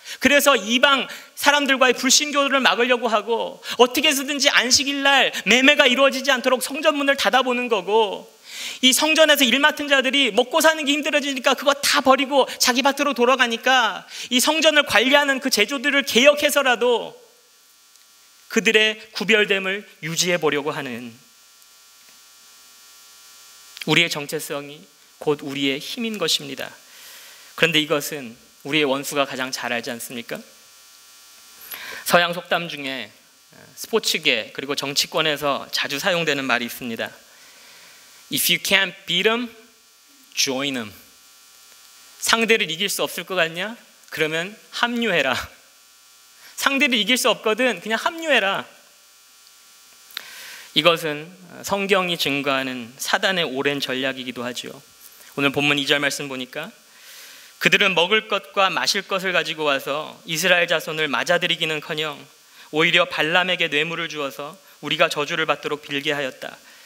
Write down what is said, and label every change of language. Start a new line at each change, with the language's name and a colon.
Korean: 그래서 이방 사람들과의 불신교를 막으려고 하고 어떻게 해서든지 안식일날 매매가 이루어지지 않도록 성전문을 닫아보는 거고, 이 성전에서 일 맡은 자들이 먹고 사는 게 힘들어지니까 그거 다 버리고 자기 밭으로 돌아가니까 이 성전을 관리하는 그 제조들을 개혁해서라도 그들의 구별됨을 유지해 보려고 하는, 우리의 정체성이 곧 우리의 힘인 것입니다. 그런데 이것은 우리의 원수가 가장 잘 알지 않습니까? 서양 속담 중에 스포츠계 그리고 정치권에서 자주 사용되는 말이 있습니다.
English: If you can't beat them, join them.
Korean: 상대를 이길 수 없을 것 같냐? 그러면 합류해라. 상대를 이길 수 없거든, 그냥 합류해라. 이것은 성경이 증거하는 사단의 오랜 전략이기도 하죠. 오늘 본문 2절 말씀 보니까 그들은 먹을 것과 마실 것을 가지고 와서 이스라엘 자손을 맞아들이기는커녕 오히려 발람에게 뇌물을 주어서 우리가 저주를 받도록 빌게 하였다.